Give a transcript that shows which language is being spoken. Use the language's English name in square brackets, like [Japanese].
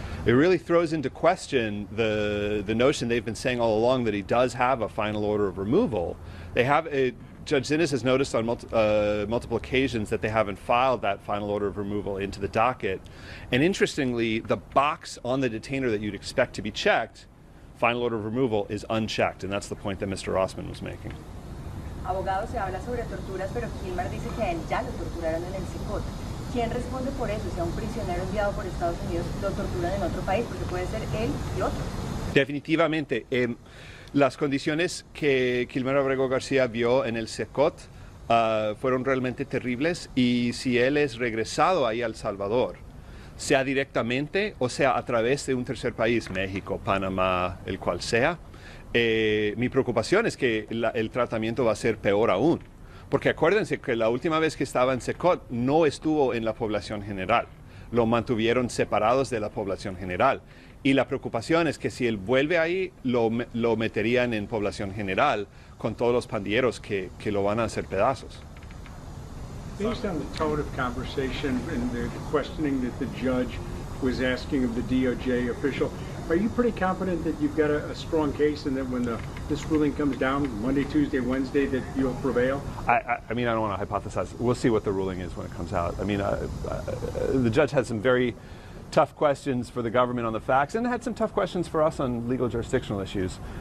[English] It really throws into question the notion they've been saying all along that he does have a final order of removal. They have a Judge Zinnes has noticed on multiple occasions that they haven't filed that final order of removal into the docket. And interestingly, the box on the detainer that you'd expect to be checked, final order of removal, is unchecked. And that's the point that Mr. Rossman was making. [Spanish] Abogado, se habla sobre torturas, pero Kilmar dice que a él ya lo torturaron en el CICOT. ¿Quién responde por eso? Si a un prisionero enviado por Estados Unidos lo torturan en otro país, porque puede ser él y otro. Definitivamente. Las condiciones que Kilmar Abrego Garcia vio en el CECOT fueron realmente terribles, y si él es regresado ahí a El Salvador, sea directamente o sea a través de un tercer país, México, Panamá, el cual sea, mi preocupación es que el tratamiento va a ser peor aún. Porque acuérdense que la última vez que estaba en CECOT no estuvo en la población general, lo mantuvieron separados de la población general. Y la preocupación es que si él vuelve ahí, lo meterían en población general con todos los pandilleros que lo van a hacer pedazos. [English] Based on the tone of conversation and the questioning that the judge was asking of the DOJ official, are you pretty confident that you've got a strong case and that when this ruling comes down Monday, Tuesday, Wednesday, that you'll prevail? I mean, I don't want to hypothesize. We'll see what the ruling is when it comes out. I mean, the judge had some very tough questions for the government on the facts, and had some tough questions for us on legal jurisdictional issues.